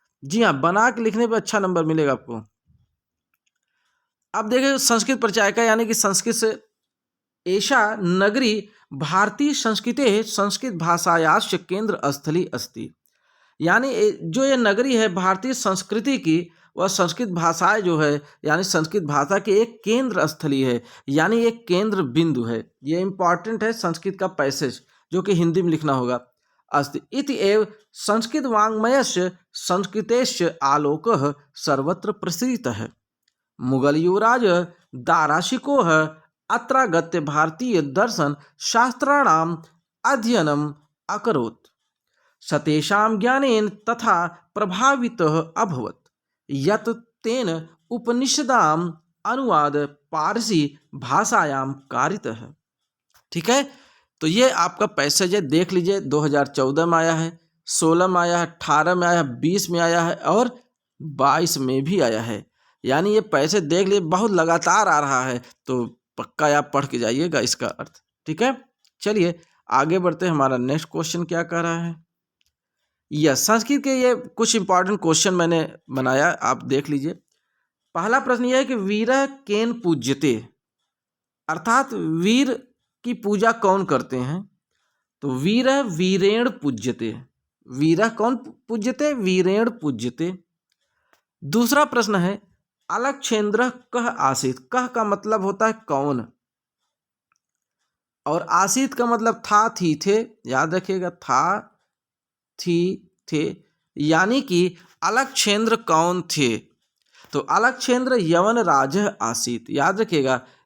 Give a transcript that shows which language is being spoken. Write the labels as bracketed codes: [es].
[hi] जी हाँ, बना के लिखने पर अच्छा नंबर मिलेगा आपको। अब देखिए संस्कृत परिचायिका, यानी कि संस्कृत से [sa] एषा नगरी भारतीय संस्कृते संस्कृत भाषायाश्च केंद्र स्थली अस्ति। [hi] यानी जो ये नगरी है भारतीय संस्कृति की, वह संस्कृत भाषाएं जो है यानी संस्कृत भाषा की एक केंद्र स्थली है, यानी एक केंद्र बिंदु है। ये इंपॉर्टेंट है संस्कृत का पैसेज जो कि हिंदी में लिखना होगा। [sa] अस्ति इति एव संस्कृत वाङ्मयस्य संस्कृतेश्च आलोकः सर्वत्र प्रसृतः। मुगल युवराज दाराशिकोः अत्रागत्य भारतीय दर्शन शास्त्राणाम् अध्ययनम् अकरोत्। सतेषां ज्ञानेन तथा प्रभावितः अभवत् यत् तेन उपनिषदाम् अनुवाद पारसी भाषायां कारितः। [hi] ठीक है, तो ये आपका पैसेज है, देख लीजिए। 2014 में आया है, 16 में आया है, 18 में आया है, 20 में आया है और 22 में भी आया है। यानी ये पैसे देख लिए, बहुत लगातार आ रहा है, तो पक्का आप पढ़ के जाइएगा इसका अर्थ। ठीक है, चलिए आगे बढ़ते हैं। हमारा नेक्स्ट क्वेश्चन क्या कह रहा है? यस, संस्कृत के ये कुछ इंपॉर्टेंट क्वेश्चन मैंने बनाया, आप देख लीजिए। पहला प्रश्न यह है कि [sa] वीरः केन पूज्यते, [hi] अर्थात वीर की पूजा कौन करते हैं? [sa] तो वीरः वीरेण पूज्यते। वीरः कौन पूज्यते? वीरेण पूज्यते। [hi] दूसरा प्रश्न है [sa] अलक्षेन्द्रः कः आसीत्। [hi] कः का मतलब होता है कौन, और आसीत का मतलब था, थी, थे। याद रखिएगा, था, थी, थे। यानी कि अलक्षेन्द्र कौन थे? तो अलक्षेन्द्र [sa] यवन राज आसीत। [hi] याद रखिएगा।